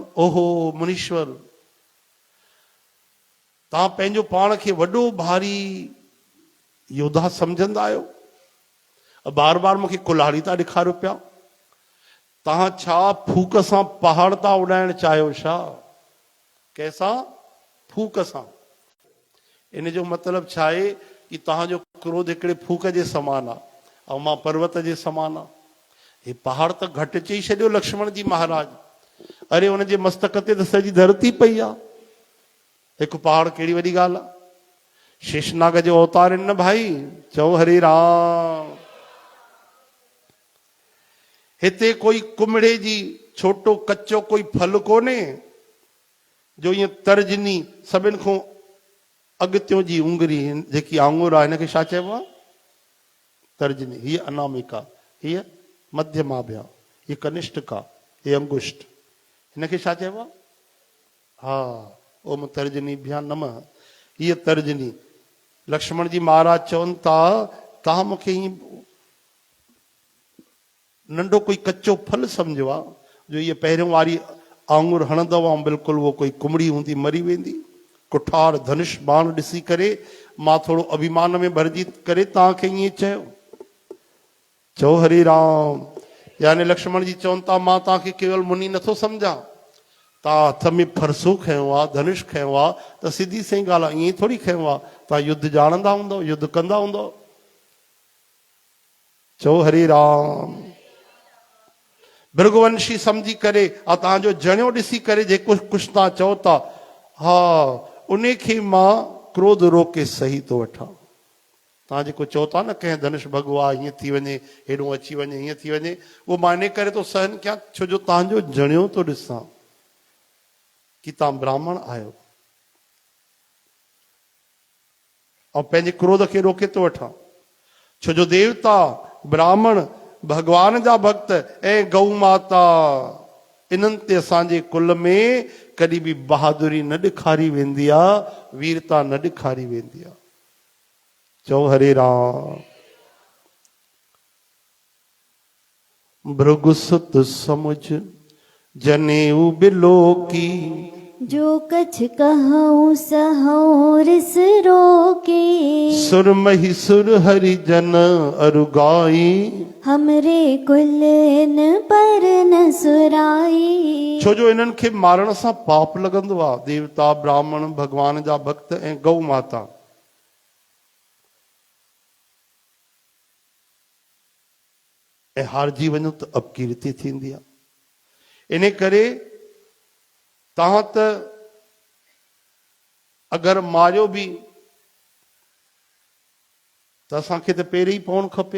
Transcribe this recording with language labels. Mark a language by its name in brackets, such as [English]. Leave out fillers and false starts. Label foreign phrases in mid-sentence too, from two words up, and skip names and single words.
[Sindhi] ओहो मुनीश्वर, तव्हां पंहिंजो पाण खे वॾो भारी योद्धा सम्झंदा आहियो, बार बार मूंखे कुल्हाड़ी था ॾेखारियो पिया। तव्हां छा फूक सां पहाड़ था उॾाइण चाहियो छा? कैसां? फूक सां। इन जो मतिलब छा आहे कि तव्हांजो क्रोध हिकिड़े फूक जे समान आहे ऐं मां पर्वत जे समान आहे। हे पहाड़ त घटि चई छॾियो लक्ष्मण जी महाराज। अरे हुनजे मस्तक ते त सॼी धरती पई आहे, हिकु पहाड़ कहिड़ी वॾी ॻाल्हि आहे? शेषनाग जो अवतार आहिनि न भाई। चओ हरे राम। हिते कोई कुमड़े जी छोटो कच्चो कोई फल कोन्हे जो ईअं तर्जनी सभिनि खां अॻितियों जी उंगरी जेकी आंगुर आहे हिनखे छा चइबो आहे? तर्जनी। हीअ अनामिका, हीअ मध्यमाभ्या, हीअ कनिष्ठिका, हीअ अंगुष्ठ। हिनखे छा चइबो आहे? हा, [Sanskrit] ओम तर्जनी भ्या नमः। [Sindhi] हीअ तर्जनी। लक्ष्मण जी महाराज चवनि था तव्हां मूंखे हीअं नंढो कोई कच्चो फल सम्झो आहे जो ये पहिरियों वारी आंगुर हणंदव ऐं बिल्कुलु उहो कोई कुमड़ी हूंदी मरी वेंदी। कुठार धनुष बाण ॾिसी करे मां थोरो अभिमान में भरिजी करे तव्हांखे ईअं चयो। चओ हरे राम। यानी लक्ष्मण जी चवनि था मां तव्हांखे केवल मुनि नथो सम्झां, तव्हां हथ में फरसो खयो आहे, धनुष खयो आहे, त सिधी सही ॻाल्हि आहे, ईअं थोरी खयो आहे। तव्हां युद्ध ॼाणंदा हूंदव, युद्ध कंदा हूंदव। चओ हरे राम। भृगुवंशी सम्झी करे ऐं तव्हांजो जणियो ॾिसी करे जेको कुझु तव्हां चओ था, हा उन खे मां क्रोध रोके सही थो वठां। तव्हां जेको चओ था न कंहिं धनुष भॻो आहे, हीअं थी वञे, हेॾो अची वञे, हीअं थी वञे, उहो मां इन करे थो सहन कयां छो जो तव्हांजो जणियो थो ॾिसां कि तव्हां ब्राह्मण आहियो ऐं पंहिंजे क्रोध खे रोके थो वठां। छो जो देवता, ब्राह्मण, भगवान जा भक्त ऐं गौ माता, इन्हनि ते असांजे कुल में कॾहिं बि बहादुरी न ॾेखारी वेंदी आहे, वीरता न ॾेखारी वेंदी आहे। चओ हरे राम। [Awadhi] भृगु सुत समुझ जनेऊ बिलो की, जो कछ कहूँ सहूँ रिस रोके। सुरमही सुर हरि जन अरुगाई, हमरे कुल इन पर न सुराई। [Sindhi] छो जो इन्हनि खे मारण सां पाप लॻंदो आहे। देवता, ब्राह्मण, भगवान जा भक्त ऐं गौ माता। ऐं हारजी वञो त अपकीर्ति थींदी आहे। इन करे तव्हां त अगरि मारियो बि त असांखे त पहिरीं ई पवणु खपे।